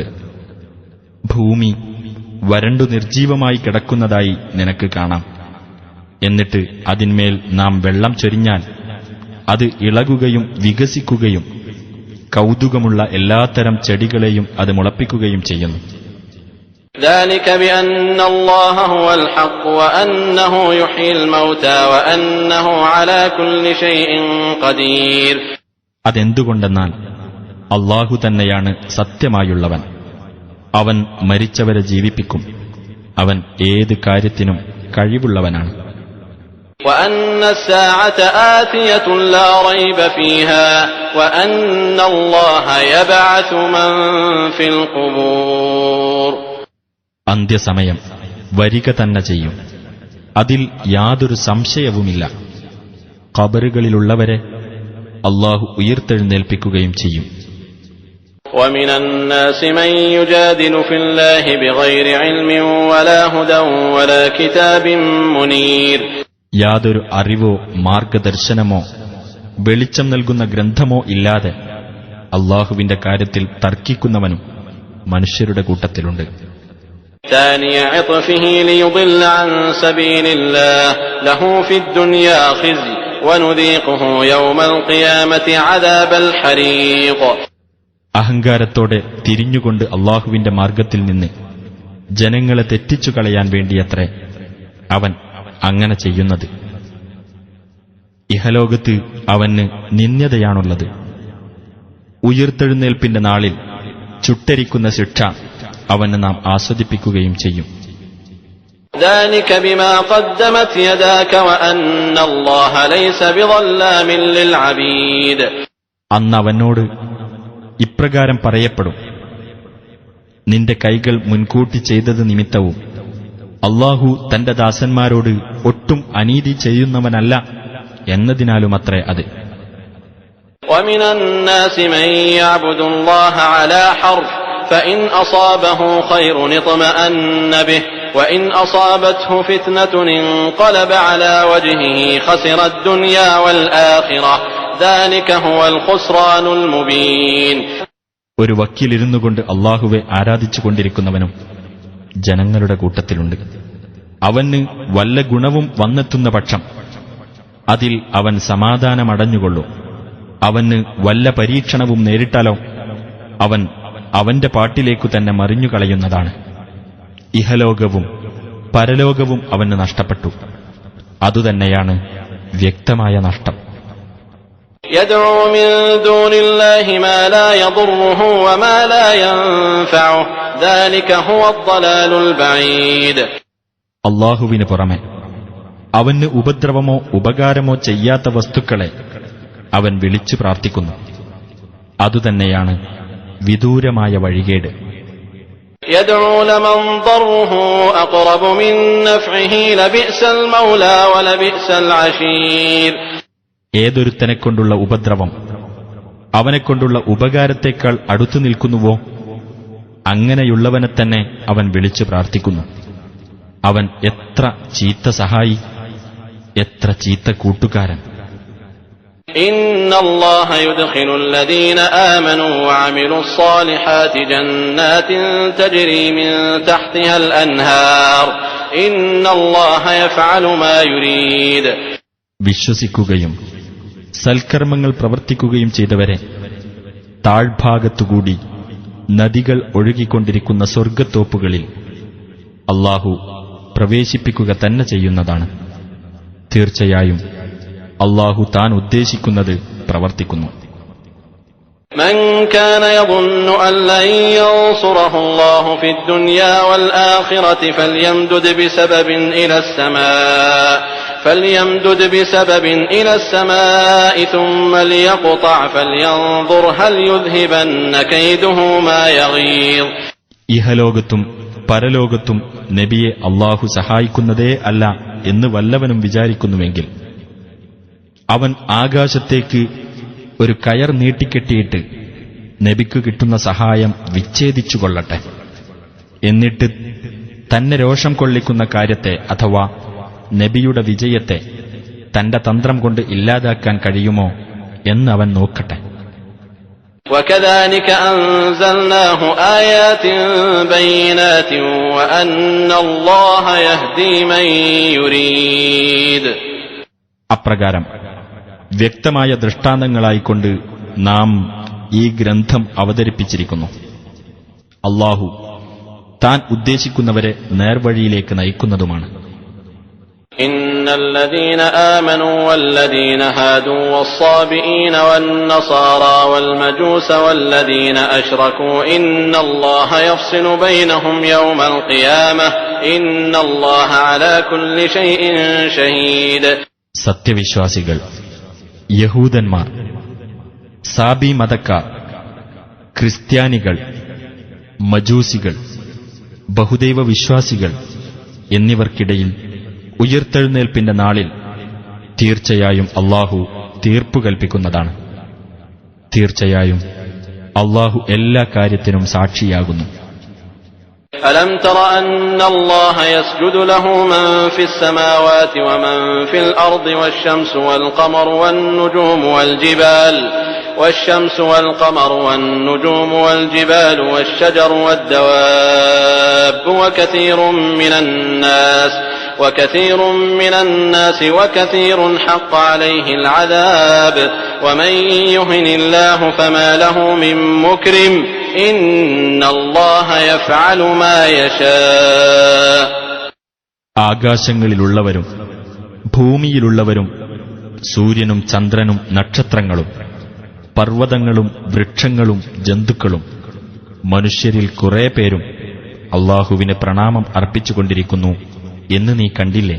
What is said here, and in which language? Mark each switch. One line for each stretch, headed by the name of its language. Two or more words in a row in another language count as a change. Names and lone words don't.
Malayalam: ഭൂമി വരണ്ടു നിർജീവമായി കിടക്കുന്നതായി നിനക്ക് കാണാം. എന്നിട്ട് അതിന്മേൽ നാം വെള്ളം ചൊരിഞ്ഞാൽ അത് ഇളകുകയും വികസിക്കുകയും കൗതുകമുള്ള എല്ലാത്തരം ചെടികളെയും അത് മുളപ്പിക്കുകയും ചെയ്യുന്നു.
Arabic: ذلك بأن الله هو الحق وأنه يحيي الموتى وأنه على كل شيء قدير.
Malayalam: അതെന്തുകൊണ്ടെന്നാൽ അല്ലാഹു തന്നെയാണ് സത്യമായുള്ളവൻ. അവൻ മരിച്ചവരെ ജീവിപ്പിക്കും. അവൻ ഏത് കാര്യത്തിനും കഴിവുള്ളവനാണ്.
Arabic: وأن الساعة آتية لا ريب فيها وأن الله يبعث من في القبور.
Malayalam: അന്ത്യസമയം വരിക തന്നെ ചെയ്യും, അതിൽ യാതൊരു സംശയവുമില്ല. ഖബറുകളിലുള്ളവരെ അല്ലാഹു ഉയർത്തെഴുന്നേൽപ്പിക്കുകയും ചെയ്യും.
Arabic: ومن الناس من يجادل في الله بغير علم ولا هدى ولا كتاب منير.
Malayalam: യാതൊരു അറിവോ മാർഗദർശനമോ വെളിച്ചം നൽകുന്ന ഗ്രന്ഥമോ ഇല്ലാതെ അല്ലാഹുവിന്റെ കാര്യത്തിൽ തർക്കിക്കുന്നവനും മനുഷ്യരുടെ കൂട്ടത്തിലുണ്ട്.
Arabic: ثاني عطفه ليضل عن سبيل الله له في الدنيا خزي ونذيقه يوم القيامة عذاب الحريق.
Malayalam: അഹങ്കാരത്തോടെ തിരിഞ്ഞുകൊണ്ട് അല്ലാഹുവിന്റെ മാർഗത്തിൽ നിന്ന് ജനങ്ങളെ തെറ്റിച്ചു കളയാൻ വേണ്ടിയത്രേ അവൻ അങ്ങനെ ചെയ്യുന്നത്. ഇഹലോകത്ത് അവന് നിന്ദ്യതയാണുള്ളത്. ഉയിർത്തെഴുന്നേൽപ്പിന്റെ നാളിൽ ചുട്ടരിക്കുന്ന ശിക്ഷ അവന് നാം ആസ്വദിപ്പിക്കുകയും ചെയ്യും.
Arabic: ذلك بما قدمت يداك وأن الله ليس بظلام للعبيد.
Malayalam: അന്ന് അവനോട് ഇപ്രകാരം പറയപ്പെടും: നിന്റെ കൈകൾ മുൻകൂട്ടി ചെയ്തത് നിമിത്തവും അല്ലാഹു തന്റെ ദാസന്മാരോട് ഒട്ടും അനീതി ചെയ്യുന്നവനല്ല എന്നതിനാലുമത്രേ അത്.
Arabic: ومن الناس من يعبد الله على حرف فإن أصابه خير اطمأن به وإن أصابته فتنة انقلب على وجهه خسر الدنيا والآخرة ذلك هو الخسران المبين.
Malayalam: ഒരു വക്കീലിരുന്നുകൊണ്ട് അല്ലാഹുവെ ആരാധിച്ചുകൊണ്ടിരിക്കുന്നവനും ജനങ്ങളുടെ കൂട്ടത്തിലുണ്ട്. അവന് വല്ല ഗുണവും വന്നെത്തുന്ന പക്ഷം അതിൽ അവൻ സമാധാനമടഞ്ഞുകൊള്ളൂ. അവന് വല്ല പരീക്ഷണവും നേരിട്ടാലോ അവൻ അവന്റെ പാട്ടിലേക്കു തന്നെ മറിഞ്ഞുകളയുന്നതാണ്. ഇഹലോകവും പരലോകവും അവന് നഷ്ടപ്പെട്ടു. അതുതന്നെയാണ് വ്യക്തമായ നഷ്ടം.
Arabic: يدعو من دون الله ما لا يضره وما لا ينفعه ذلك هو الضلال البعيد.
Malayalam: അല്ലാഹുവിന് പുറമെ അവന് ഉപദ്രവമോ ഉപകാരമോ ചെയ്യാത്ത വസ്തുക്കളെ അവൻ വിളിച്ചു പ്രാർത്ഥിക്കുന്നു. അതുതന്നെയാണ് വിദൂരമായ വഴികേട്.
Arabic: يدعو لمن ضره أقرب من نفعه لبئس المولى ولبئس العشير.
Malayalam: ഏതൊരുത്തനെക്കൊണ്ടുള്ള ഉപദ്രവം അവനെക്കൊണ്ടുള്ള ഉപകാരത്തേക്കാൾ അടുത്തു നിൽക്കുന്നുവോ അങ്ങനെയുള്ളവനെ തന്നെ അവൻ വിളിച്ചു പ്രാർത്ഥിക്കുന്നു. അവൻ എത്ര ചീത്ത സഹായി, എത്ര ചീത്ത കൂട്ടുകാരൻ.
Arabic: إن الله يدخل الذين آمنوا وعملوا الصالحات جنات تجري من تحتها الأنهار إن الله يفعل ما يريد.
Malayalam: വിശ്വസിക്കുകയും സൽക്കർമ്മങ്ങൾ പ്രവർത്തിക്കുകയും ചെയ്തവരെ താഴ്ഭാഗത്തുകൂടി നദികൾ ഒഴുകിക്കൊണ്ടിരിക്കുന്ന സ്വർഗ്ഗത്തോപ്പുകളിൽ അല്ലാഹു പ്രവേശിപ്പിക്കുക തന്നെ ചെയ്യുന്നതാണ്. തീർച്ചയായും അല്ലാഹു താൻ ഉദ്ദേശിക്കുന്നത് പ്രവർത്തിക്കുന്നു.
Arabic: من كان يظن أن لن ينصره الله في الدنيا والآخرة فليمدد بسبب إلى السماء ثم ليقطع فلينظر هل يذهبن كيده ما يغيظ.
Malayalam: ഇഹലോകത്തും പരലോകത്തും നബിയെ അല്ലാഹു സഹായിക്കുന്നതേ അല്ല എന്ന് വല്ലവനും വിചാരിക്കുന്നുവെങ്കിൽ അവൻ ആകാശത്തേക്ക് ഒരു കയർ നീട്ടിക്കെട്ടിയിട്ട് നബിക്ക് കിട്ടുന്ന സഹായം വിച്ഛേദിച്ചുകൊള്ളട്ടെ. എന്നിട്ട് തന്നെ രോഷം കൊള്ളിക്കുന്ന കാര്യത്തെ അഥവാ നബിയുടെ വിജയത്തെ തന്റെ തന്ത്രം കൊണ്ട് ഇല്ലാതാക്കാൻ കഴിയുമോ എന്ന് അവൻ നോക്കട്ടെ.
Arabic: وكذلك أنزلناه آيات بينات وأن الله يهدي من يريد.
Malayalam: അപ്രകാരം വ്യക്തമായ ദൃഷ്ടാന്തങ്ങളായിക്കൊണ്ട് നാം ഈ ഗ്രന്ഥം അവതരിപ്പിച്ചിരിക്കുന്നു. അല്ലാഹു താൻ ഉദ്ദേശിക്കുന്നവരെ നേർവഴിയിലേക്ക് നയിക്കുന്നതുമാണ്.
Arabic: إن الذين آمنوا والذين هادوا والصابئين والنصارى والمجوس والذين أشركوا إن الله يفصل بينهم يوم القيامة إن الله على كل شيء شهيد.
Malayalam: സത്യവിശ്വാസികൾ, യഹൂദന്മാർ, സാബി മതക്കാർ, ക്രിസ്ത്യാനികൾ, മജൂസികൾ, ബഹുദൈവ വിശ്വാസികൾ എന്നിവർക്കിടയിൽ ഉയിർത്തെഴുന്നേൽപ്പിന്റെ നാളിൽ തീർച്ചയായും അല്ലാഹു തീർപ്പു കൽപ്പിക്കുന്നതാണ്. തീർച്ചയായും അല്ലാഹു എല്ലാ കാര്യത്തിനും സാക്ഷിയാകുന്നു.
Arabic: ألم تر أن الله يسجد له من في السماوات ومن في الأرض والشمس والقمر والنجوم والجبال والشجر والدواب وكثير من الناس وكثير حق عليه العذاب ومن يهن الله فما له من مكرم إن الله يفعل ما يشاء.
Malayalam: ആകാശങ്ങളിലുള്ളവരും ഭൂമിയിലുള്ളവരും സൂര്യനും ചന്ദ്രനും നക്ഷത്രങ്ങളും പർവ്വതങ്ങളും വൃക്ഷങ്ങളും ജന്തുക്കളും മനുഷ്യരിൽ കുറെ പേരും അല്ലാഹുവിന് പ്രണാമം അർപ്പിച്ചുകൊണ്ടിരിക്കുന്നു എന്ന് നീ കണ്ടില്ലേ?